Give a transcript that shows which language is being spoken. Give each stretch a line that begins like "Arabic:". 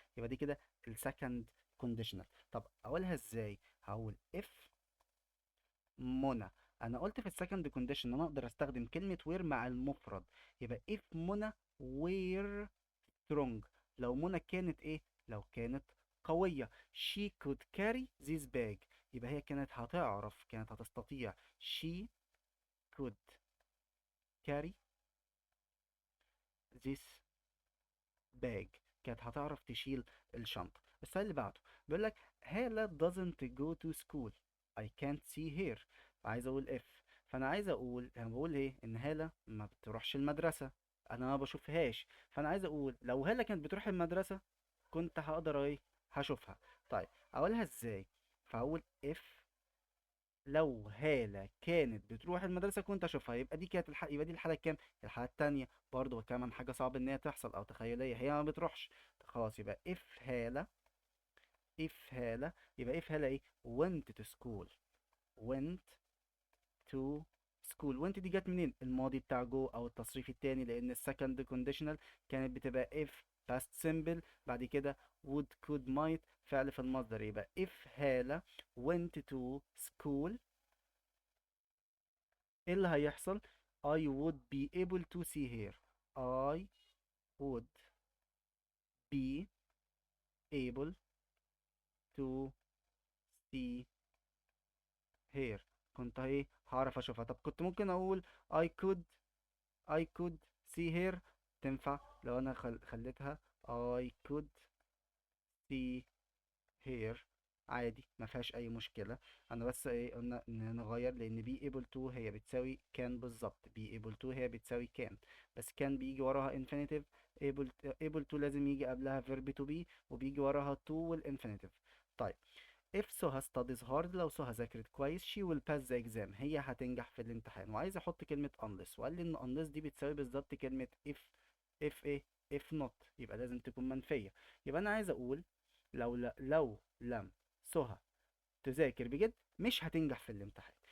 Arabic: يبقى دي كده السكند كونديشنال. طب اقولها ازاي؟ هقول اف منى. انا قلت في السكند كونديشن ان انا اقدر استخدم كلمة وير مع المفرد. يبقى اف منى وير strong. لو منى كانت ايه؟ لو كانت قوية.
English: she could carry this bag.
Arabic: يبقى هي كانت هتعرف، كانت هتستطيع.
English: she could carry this bag.
Arabic: كانت هتعرف تشيل الشنطة. السؤال اللي بعده بيقول لك
English: هالة doesn't go to school I can't see her.
Arabic: عايز اقول if. فانا عايز اقول، انا بقول ايه؟ ان هالة ما بتروحش المدرسة، انا ما بشوفهاش. فانا عايز اقول لو هالة كانت بتروح المدرسة كنت هقدر ايه؟ هشوفها. طيب اقولها ازاي؟ فاقول if لو هالة كانت بتروح المدرسة كنت اشوفها. يبقى دي كانت يبقى دي الحالة الكام؟ الحالة التانية. برضه كمان حاجة صعب ان هي تحصل او تخيلية، هي ما بتروحش. خلاص يبقى if هالة.
English: if هالة يبقى if هالة ايه؟ went to school. went to school.
Arabic: went دي جت منين؟ الماضي بتاع جو او التصريف التاني، لان السكند كونديشنال كانت بتبقى if past simple، بعد كده would could might فعل في المصدر.
English: يبقى if هالة went to school
Arabic: ايه اللي هيحصل؟
English: I would be able to see her. I would be able to see her.
Arabic: كنت ايه؟ هعرف اشوفها. طب كنت ممكن اقول
English: I could I could see her.
Arabic: تنفع لو انا خليتها
English: I could see
Arabic: here عادي، ما فيهاش اي مشكله. انا بس ايه قلنا نغير، لان be able to هي بتساوي can بالظبط، be able to هي بتساوي can، بس can بيجي وراها infinitive. able to لازم يجي قبلها verb to be، وبيجي وراها to والinfinitive.
English: طيب if Suha studies hard،
Arabic: لو سهى ذاكرت كويس
English: she will pass the exam،
Arabic: هي هتنجح في الامتحان. وعايز احط كلمة unless، وقال لي ان unless دي بتساوي بالظبط كلمة if ايه if not، يبقى لازم تكون منفية. يبقى انا عايز اقول لو لم سهى تذاكر بجد مش هتنجح في الامتحان.